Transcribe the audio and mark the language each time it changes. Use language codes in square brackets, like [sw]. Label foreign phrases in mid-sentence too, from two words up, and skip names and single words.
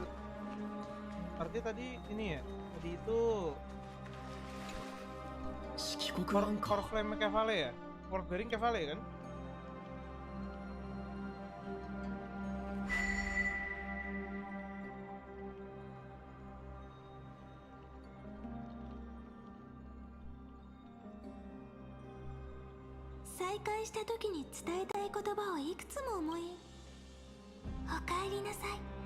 [id] Artinya tadi ini ya? Tadi itu Core Flame Cavale ya? Core Bearing Cavale kan? [ja] Saikai した時に伝えたい言葉をいくつも思い、おかえりなさい。